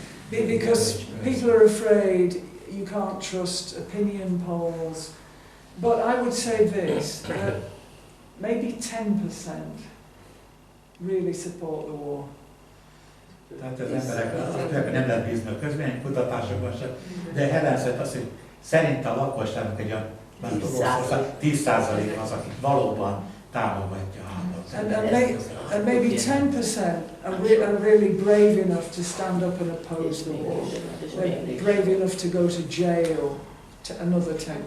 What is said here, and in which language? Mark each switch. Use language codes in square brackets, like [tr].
[en] Because people are afraid you can't trust opinion polls. But I would say this, that maybe 10% really support the war. [hu] Tehát az emberek nem lehet bízni a közvéleménykutatásokban sem, de Helen szerint azt, hogy szerint a lakosságnak egy olyan 10% az, akik valóban támogatja a háborút. [en] And maybe 10% are really brave enough to stand up and oppose the war. They're brave enough to go to jail, to another 10%.